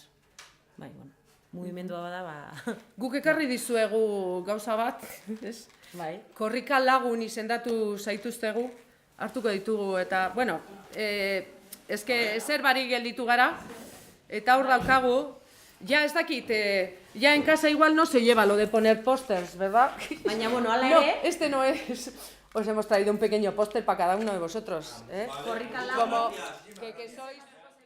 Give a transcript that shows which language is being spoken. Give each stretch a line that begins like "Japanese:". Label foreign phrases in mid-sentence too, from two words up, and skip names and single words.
Basque: Bai, bueno, mugimendua bada, ba... Guk ekarri dizuegu gauza bat, ez? Bai. Korrika lagun izendatu zaituztegu, hartuko ditugu, eta, bueno, eske zer barik gelditu gara, eta hor daukagu, ya ez dakit,
Spanish: ya en casa igual no se lleva lo de poner pósters, ¿verdad?
Basque: Baina, bueno, ala
Spanish: No,
Basque: ere...
Spanish: este no es. Os hemos traído un pequeño póster para cada uno de vosotros, ¿eh? Korrika Como que sois...